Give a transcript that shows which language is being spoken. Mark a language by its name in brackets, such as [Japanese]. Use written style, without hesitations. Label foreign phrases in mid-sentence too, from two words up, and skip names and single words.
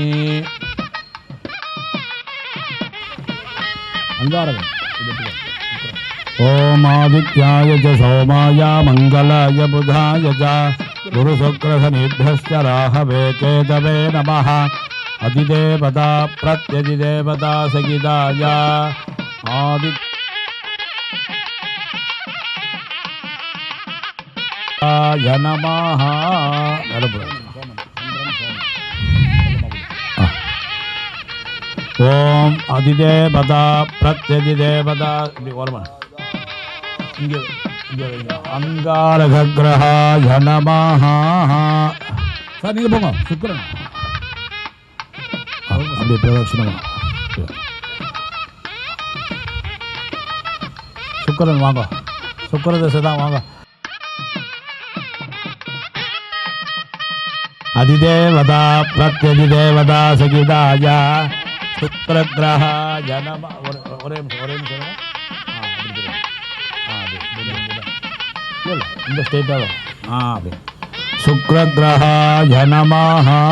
[Sanskrit] ओम आदित्याय च सोमाय मंगलाय बुधाय च गुरुशुक्रशनिभ्यश्च राहवे केतवे नमः अधिदेवता प्रत्यधिदेवता सगिताय आदित्याय नमः ओम अधिदेवता प्रत्यधिदेवता अंगारग्रहाय नमः [Tamil] சார் நீங்க போங்க சுக்கிரன் அப்படியே பிரதட்சணமா சுக்கிரன் வாங்க சுக்கிர தசை தான் வாங்க [Sanskrit] अधिदेवता प्रत्यधिदेवता सहिताय शुक्रग्रहाय नमः [Tamil] ஒரே நிமிஷம் இந்த ஸ்டேட்டாக அப்படி [Sanskrit] शुक्रग्रहाय नमः.